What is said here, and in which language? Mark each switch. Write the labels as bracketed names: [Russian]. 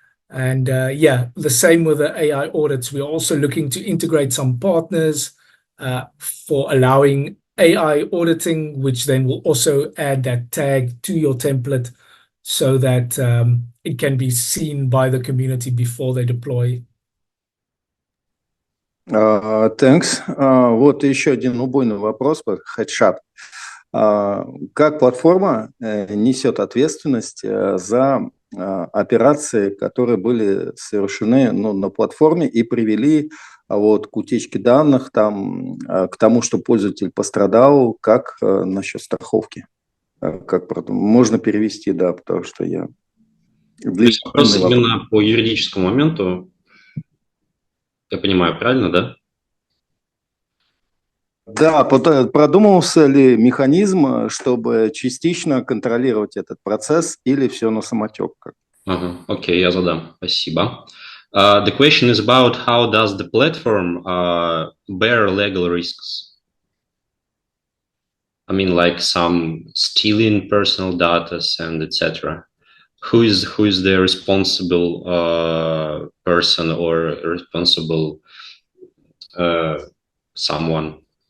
[English] And yeah, the same with the AI audits. We're also looking to integrate some partners for allowing AI auditing, which then will also add that tag to your template so that it can be seen by the community before they deploy. Thanks. [Russian] Вот еще один убойный вопрос по HeadShot. Как платформа несет ответственность за операции, которые были совершены на платформе и привели вот к утечке данных, там, к тому, что пользователь пострадал, как насчет страховки? Как можно перевести, да, потому что я... То есть вопрос именно по юридическому моменту, я понимаю, правильно, да? Да, продумывался ли механизм, чтобы частично контролировать этот процесс, или все на самотек? Окей, я задам. Спасибо. [English] The question is about how does the platform bear legal risks? I mean, like some stealing personal data and etc. Who is the responsible person or responsible someone?